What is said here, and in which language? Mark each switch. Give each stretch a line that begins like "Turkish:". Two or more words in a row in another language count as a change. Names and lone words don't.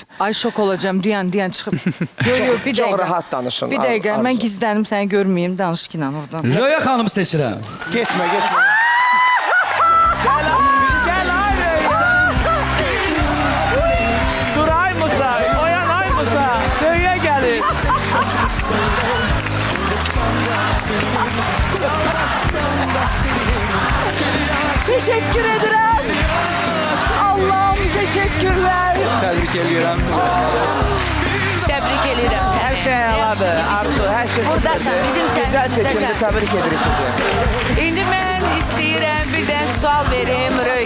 Azerbaijani: Ay şok olacağım, Riyan çıxıb. Yox, bir Çox dəqiqə. rahat danışın. Bir dəqiqə, Arzu. mən gizlənim, səni görməyim, danış ki, oradan. Röya xanımı seçirəm. Getmə, getmə.
Turkish: Duray mısa, oyanay mısa, göğe gelir. Teşekkür ederim. Allah'ım teşekkürler.
Azerbaijani: Təbrik edirəm. Təbrik edirəm səni. Hər şey əladır. Arzu, hər şey Buradasan, bizim Gözəl seçimdə sənimizdə. təbrik edirik sizi. İndi mən istəyirəm bir dənə sual verim.